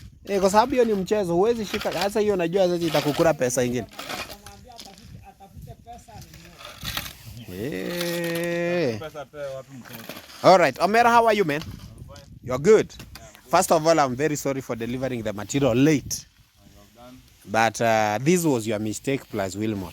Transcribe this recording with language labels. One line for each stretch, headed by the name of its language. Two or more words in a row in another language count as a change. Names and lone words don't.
Swahili: Kwa sababu hiyo ni mchezo, huwezi shika. Sasa hiyo najua sasa itakukura pesa nyingine.
English: All right, Omera, how are you, man? You're good. First of all, I'm very sorry for delivering the material late. But this was your mistake plus Wilmot.